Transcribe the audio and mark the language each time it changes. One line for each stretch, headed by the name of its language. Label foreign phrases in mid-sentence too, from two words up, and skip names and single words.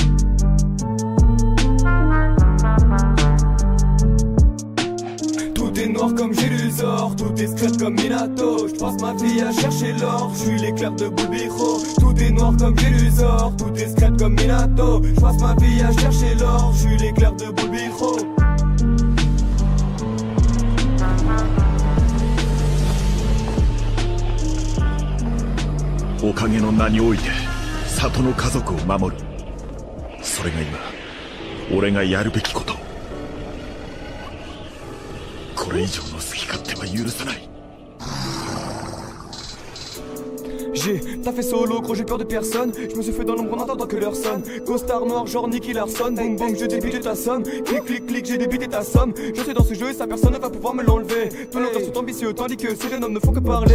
French: Tout est noir comme Gélusor, tout est secret comme Minato. Je passe ma vie à chercher l'or, je suis l'éclair de Bulbiro. Tout est noir comme Gélusor, tout est secret comme Minato. Je passe ma vie à chercher l'or, je suis l'éclair de Bulbiro.
Japanese: おかげの名において里の家族を守る。それが今俺がやるべきこと。これ以上の好き勝手は許さない。
French: J'ai taffé solo, gros j'ai peur de personne. Je me suis fait dans l'ombre en attendant que l'heure sonne. Costard noir genre Nicky Larson. Boum boum je débute ta somme. Clic clic clic j'ai débuté ta somme. Je suis dans ce jeu et sa personne ne va pouvoir me l'enlever. Tous nos gars sont ambitieux tandis que ces jeunes hommes ne font que parler.